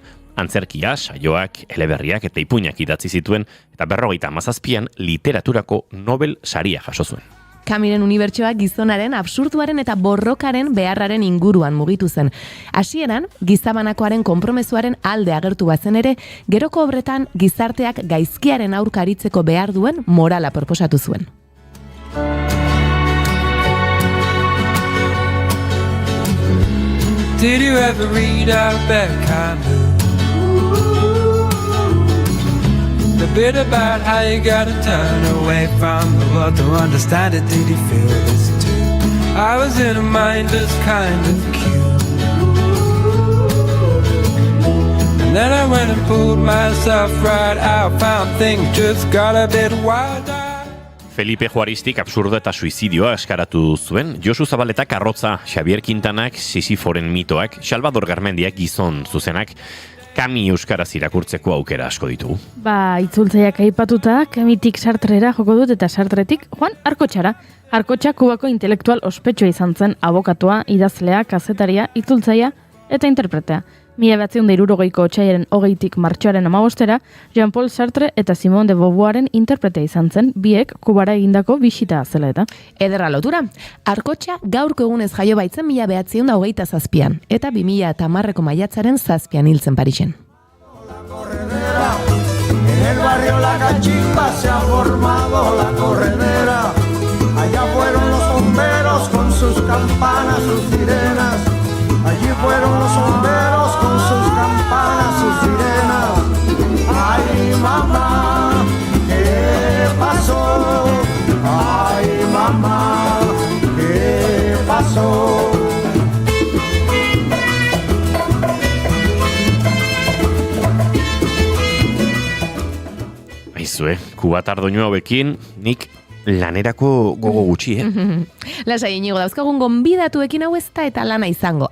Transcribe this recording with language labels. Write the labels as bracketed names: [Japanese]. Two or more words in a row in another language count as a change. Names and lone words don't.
[Basque] Antzerkia, saioak, eleberriak eta ipuinak idatzi zituen, eta 57an literaturako Nobel saria jaso zuen. Camusen unibertsoa gizonaren, absurduaren eta borrokaren beharraren inguruan mugitu zen. Hasieran, gizabanakoaren konpromezuaren alde agertu bazen ere, geroko obretan gizarteak gaizkiaren aurka aritzeko behar duen morala proposatu zuen. [English] Did you ever read Albert Camus? The bit about how you gotta turn away from the world to understand it. Did you feel this too? I was in a mindless kind of queue, and then I went and pulled myself right out. Found things just got a bit wilder. [Basque] Felipe Juaristik absurdo eta suizidioa eskaratu zuen, Josu Zabaletak arrotza, Xavier Quintanak Sisiforen mitoak, Salvador Garmendiak gizon zuzenak, Camus euskaraz irakurtzeko aukera asko ditugu. Itzultzaiak aipatuta, Camusetik Sartrera joko dut eta Sartretik Juan Arkotxara. Arkotxa Kubako intelektual ospetsua izan zen, abokatua, idazlea, kazetaria, itzultzaia eta interpretea. 1960ko otsailaren 20tik martxoaren 15era, Jean-Paul Sartre eta Simone de Beauvoiren interpretea izan zen, biek Kubara egindako bisita zela eta. Ederra lotura, Arkotxa gaurko egunez jaio baitzen 1927an, eta 2010ko maiatzaren 7an hiltzen Parisen. [Spanish] En el barrio La Cachimba se ha formado la corredera. Allá fueron los bomberos con sus campanas, sus sirenas. Allí fueron los bomberos con sus campanas, sus sirenas. Ay, mamá, ¿qué pasó? Ay, mamá, ¿qué pasó? [Basque] Aizue, kubatar doinu hauekin, nik lanerako gogo gutxi, Lasai, Inigo, dauzkagun gonbidatuekin hau ez da eta lana izango.